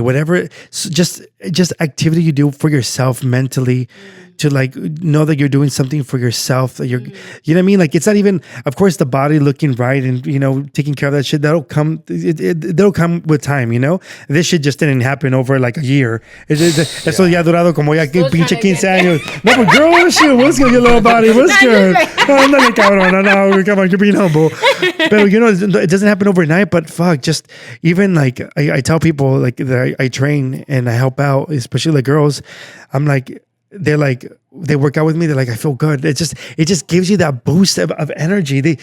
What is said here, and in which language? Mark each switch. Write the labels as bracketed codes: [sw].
[en] Whatever, just activity you do for yourself mentally, to like know that you're doing something for yourself. That you're, you know what I mean? Like it's not even, of course, the body looking right and you know taking care of that shit. That'll come. That'll come with time. You know, this shit just didn't happen over like a year. [es] Eso ya durado como ya pinche 15 años. [en] No, but girl, what's good, your little body? What's good? [es] Ándale, cabrón. [en] No, come on, you're being humble. But you know, it doesn't happen overnight. But fuck, just even like I tell people like that I train and I help out, especially the girls. I'm like. They're like, they work out with me, they're like, I feel good. It just gives you that boost of energy.